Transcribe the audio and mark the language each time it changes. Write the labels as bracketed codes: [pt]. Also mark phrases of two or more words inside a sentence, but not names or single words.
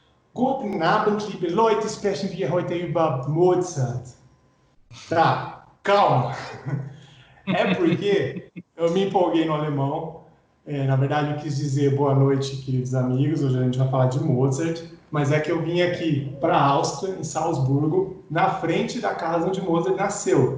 [de] Guten Abend, liebe Leute, sprechen wir heute über Mozart. [pt] Tá, calma. É porque eu me empolguei no alemão. Na verdade, eu quis dizer boa noite, queridos amigos. Hoje a gente vai falar de Mozart. Mas é que eu vim aqui para a Áustria, em Salzburgo, na frente da casa onde Mozart nasceu.